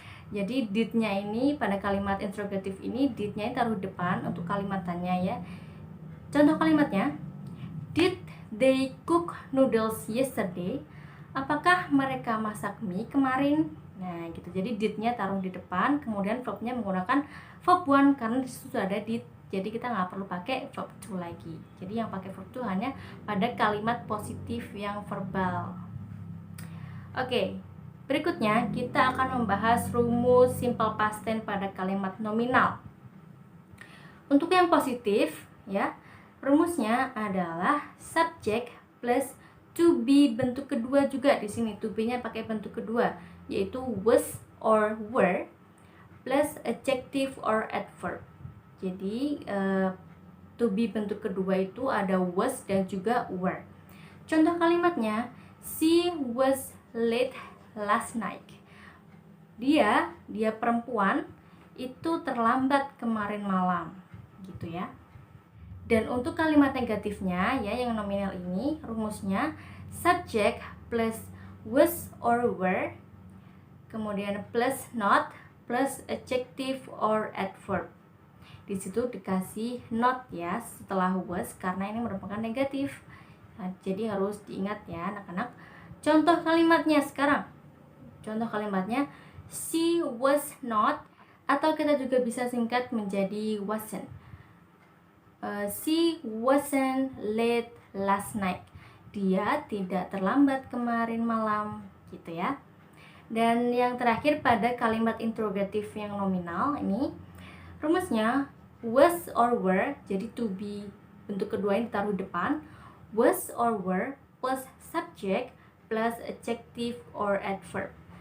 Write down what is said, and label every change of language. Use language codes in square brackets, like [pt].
[id] Jadi did-nya ini pada kalimat interrogatif ini did-nya taruh depan untuk kalimat tanya ya. Contoh kalimatnya, [en] did they cook noodles yesterday? [id] Apakah mereka masak mie kemarin? Nah gitu, jadi did-nya taruh di depan, kemudian verb-nya menggunakan verb one karena disitu sudah ada did. Jadi kita nggak perlu pakai verb to lagi. Jadi yang pakai verb to hanya pada kalimat positif yang verbal. Oke, berikutnya kita akan membahas rumus simple past tense pada kalimat nominal. Untuk yang positif ya, rumusnya adalah subject plus to be bentuk kedua juga di sini. To be-nya pakai bentuk kedua, yaitu was or were plus adjective or adverb. Jadi to be bentuk kedua itu ada was dan juga were. Contoh kalimatnya, [en] she was late last night. [id] Dia perempuan itu terlambat kemarin malam, gitu ya. Dan untuk kalimat negatifnya ya, yang nominal ini rumusnya subject plus was or were, kemudian plus not plus adjective or adverb. Di situ dikasih not ya setelah was karena ini merupakan negatif. Nah, jadi harus diingat ya anak-anak. Contoh kalimatnya sekarang. Contoh kalimatnya [en] she was not, [id] atau kita juga bisa singkat menjadi wasn't. [en] She wasn't late last night. [id] Dia tidak terlambat kemarin malam, gitu ya. Dan yang terakhir pada kalimat interrogatif yang nominal ini rumusnya was or were, jadi to be bentuk kedua yang ditaruh depan, was or were plus subject plus adjective or adverb.